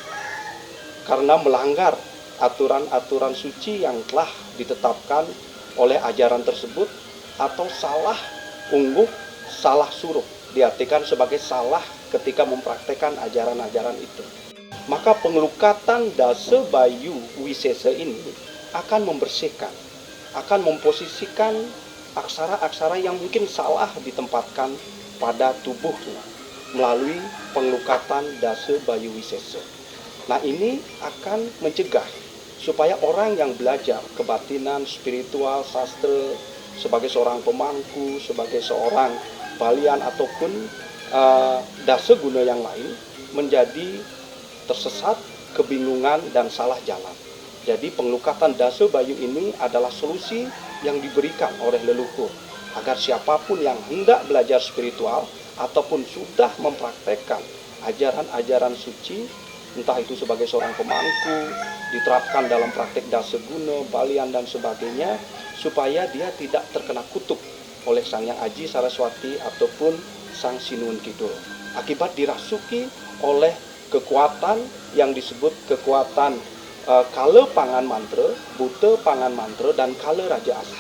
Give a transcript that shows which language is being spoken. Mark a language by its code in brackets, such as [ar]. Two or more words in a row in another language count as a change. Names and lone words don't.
[id] karena melanggar aturan-aturan suci yang telah ditetapkan oleh ajaran tersebut, atau salah ungguk, salah suruh, diartikan sebagai salah ketika mempraktekkan ajaran-ajaran itu. Maka pengelukatan dasa bayu wisesa ini akan membersihkan, akan memposisikan aksara-aksara yang mungkin salah ditempatkan pada tubuhnya melalui pengelukatan dasa bayu wisesa. Nah, ini akan mencegah supaya orang yang belajar kebatinan, spiritual, sastra sebagai seorang pemangku, sebagai seorang balian ataupun dasa guna yang lain menjadi tersesat, kebingungan, dan salah jalan. Jadi pengelukatan dasa bayu ini adalah solusi yang diberikan oleh leluhur agar siapapun yang hendak belajar spiritual ataupun sudah mempraktekkan ajaran-ajaran suci, entah itu sebagai seorang pemangku, diterapkan dalam praktek dasa guna, balian, dan sebagainya, supaya dia tidak terkena kutuk oleh Sang Hyang Aji Saraswati ataupun Sang Sinuwun Kidul akibat dirasuki oleh kekuatan yang disebut kekuatan kala pangan mantra, buta pangan mantra, dan kala raja astra.